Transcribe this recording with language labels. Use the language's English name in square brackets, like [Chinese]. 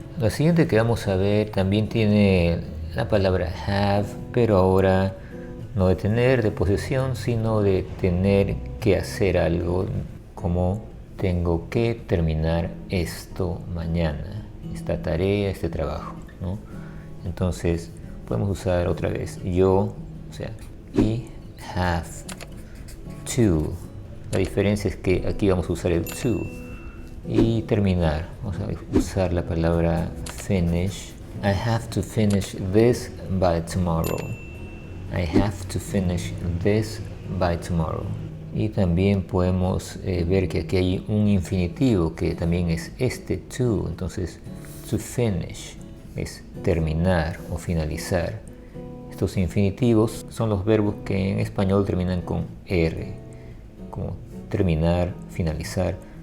[Spanish] La siguiente que vamos a ver también tiene la palabra have, pero ahora no de tener, de posesión, sino de tener que hacer algo, como tengo que terminar esto mañana, esta tarea, este trabajo, ¿no? Entonces podemos usar otra vez yo, o sea, y have to. La diferencia es que aquí vamos a usar el to. Y terminar, vamos a usar la palabra finish. [English] I have to finish this by tomorrow. I have to finish this by tomorrow. [Spanish] Y también podemos ver que aquí hay un infinitivo que también es este to. Entonces, to finish es terminar o finalizar. Estos infinitivos son los verbos que en español terminan con R, como terminar, finalizar.